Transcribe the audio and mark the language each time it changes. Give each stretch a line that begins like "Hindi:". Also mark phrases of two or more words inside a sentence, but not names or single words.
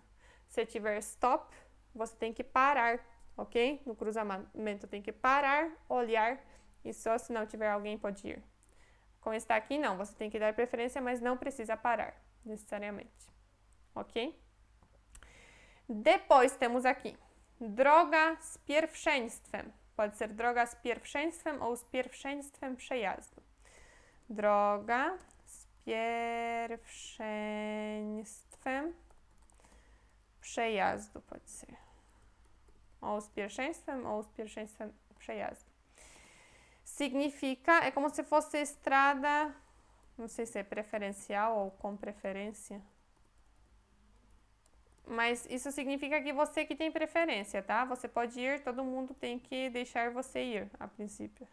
Portuguese: Se tiver stop, você tem que parar, ok? No cruzamento tem que parar, olhar, e só se não tiver alguém pode ir. Com esta aqui, não, você tem que dar preferência, mas não precisa parar, necessariamente, ok? Depois temos aqui,
Polish: droga z pierwszeństwem.
Portuguese: Pode ser
Polish: droga z pierwszeństwem ou z pierwszeństwem przejazdu. Droga z pierwszeństwem przejazdu,
Portuguese: pode ser.
Polish: Ou z pierwszeństwem przejazdu.
Portuguese: Significa, é como se fosse estrada, não sei se é preferencial ou com preferência. Mas isso significa que você que tem preferência, tá? Você pode ir, todo mundo tem que deixar você ir, a princípio.